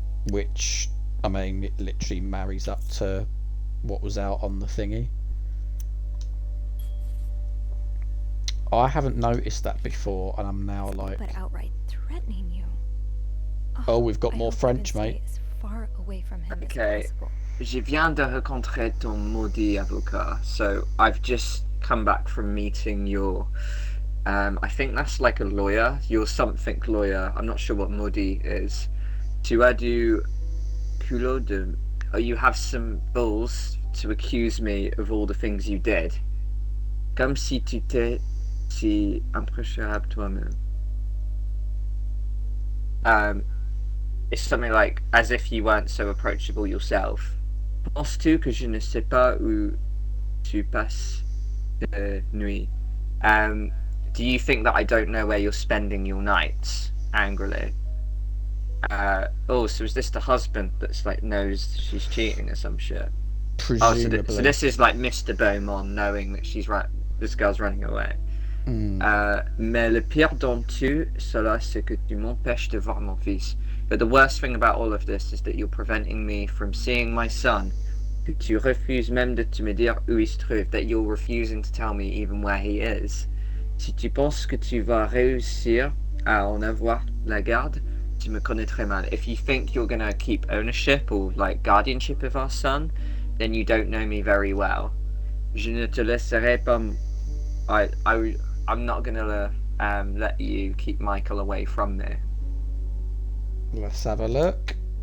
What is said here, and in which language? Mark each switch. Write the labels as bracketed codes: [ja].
[en] Which, I mean, it literally marries up to what was out on the thingy. I haven't noticed that before, and I'm now like... But outright threatening you. Oh, we've got I more hope you can French, stay mate. as far away from him Okay. as possible. [fr] Je viens de rencontrer ton maudit avocat. [en] So I've just come back from meeting your, I think that's like a lawyer, your something lawyer. I'm not sure what maudit is. [fr] Tu as du culot de... [en] Oh, you have some balls to accuse me of all the things you did. [fr] Comme si tu t'es si impressionnable toi-même. [en] It's something like, as if you weren't so approachable yourself. [fr] Penses-tu que je ne sais pas où tu passes de nuit? [en] Do you think that I don't know where you're spending your nights? Angrily. Oh, so is this the husband that's like knows she's cheating or some shit? Oh, Presumably. so this is like Mr. Beaumont knowing that she's this girl's running away. [fr] Mais le pire dans tout cela, c'est que tu m'empêches de voir mon fils. [en] But the worst thing about all of this is that you're preventing me from seeing my son. [fr] Que tu refuses même de te me dire où il se trouve. [en] That you're refusing to tell me even where he is. [fr] Si tu penses que tu vas réussir à en avoir la garde, tu me connais très mal. [en] If you think you're gonna keep ownership or like guardianship of our son, then you don't know me very well. [fr] Je ne te laisserai pas. [en] I'm not gonna let you keep Michael away from me. Let's have a look.